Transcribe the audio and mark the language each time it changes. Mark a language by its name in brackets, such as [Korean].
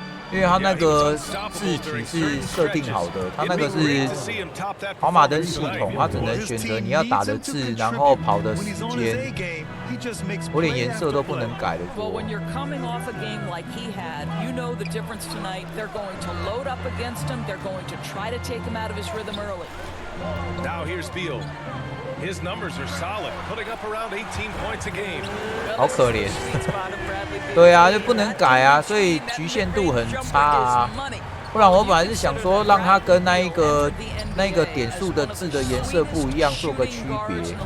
[Chinese] 因为它那个字体是设定好的，它那个是跑马灯系统，它只能选择你要打的字，然后跑的时间，我连颜色都不能改的。 [English] Well, when you're coming off a game like he had, you know the difference tonight. They're going to load up against him. They're going to try to take him out of his rhythm early. Now here's Beal. His numbers are solid, putting up around 18 points a game. [Chinese] 好可怜。对啊，就不能改啊，所以局限度很差啊。不然我本来是想说，让它跟那个点数的字的颜色不一样，做个区别。